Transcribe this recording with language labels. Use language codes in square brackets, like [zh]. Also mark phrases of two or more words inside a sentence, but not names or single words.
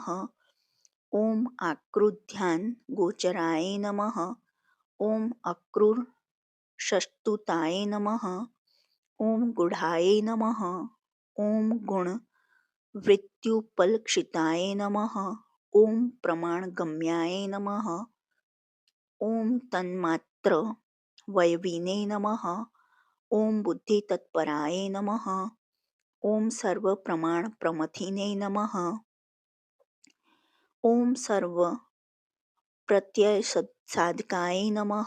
[sa] ॐ आक्रुध्यानगोचराय नमः। ॐ अक्रूरसस्तुताय नमः। ॐ गूढाय नमः। ॐ गुणवृत्त्युपलक्षिताय नमः। ॐ प्रमाणगम्याय नमः। ॐ तन्मात्र वयविने नमः. ॐ बुद्धितत्पराय नमः. ॐ सर्व प्रमाण प्रमथिने नमः. ॐ सर्व प्रत्यय साधकाय नमः.